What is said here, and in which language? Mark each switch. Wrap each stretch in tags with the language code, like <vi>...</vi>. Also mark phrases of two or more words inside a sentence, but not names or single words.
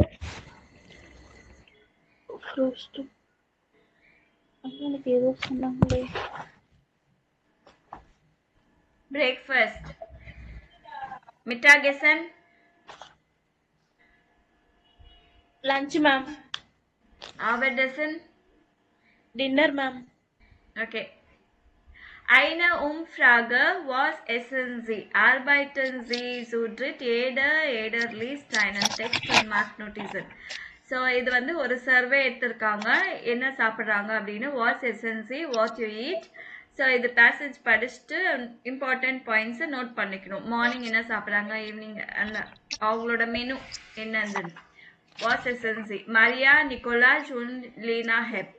<ta>ஃப்ரூஸ்டு. எனக்கு ஏதோ சொன்னாங்களே.</ta> <en>பிரேக்ஃபாஸ்ட்.</en> <de>மிட்டாகெசன்.</de> <en>Lunch ma'am.</en> <de>ஆபண்டேசன்.</de> <en>Dinner ma'am. Okay.</en> <de>Eine Umfrage was essen Sie? Arbeiten Sie zu dritt? Jeder liest einen Text und macht Notizen.</de> <ta>ஸோ இது வந்து ஒரு சர்வே எடுத்திருக்காங்க. என்ன சாப்பிட்றாங்க அப்படின்னு.</ta> <de>Was essen Sie,</de> <en>what you eat.</en> <ta>ஸோ இது பேசேஜ் படிச்சுட்டு</ta> <en>important points</en> <ta>நோட் பண்ணிக்கணும். மார்னிங் என்ன சாப்பிட்றாங்க, ஈவினிங் அந்த அவங்களோட மெனு என்னது.</ta> <de>Was essen Sie.</de> <ta>மரியா, நிக்கோலாஸ் und லீனா ஹெப்.</ta>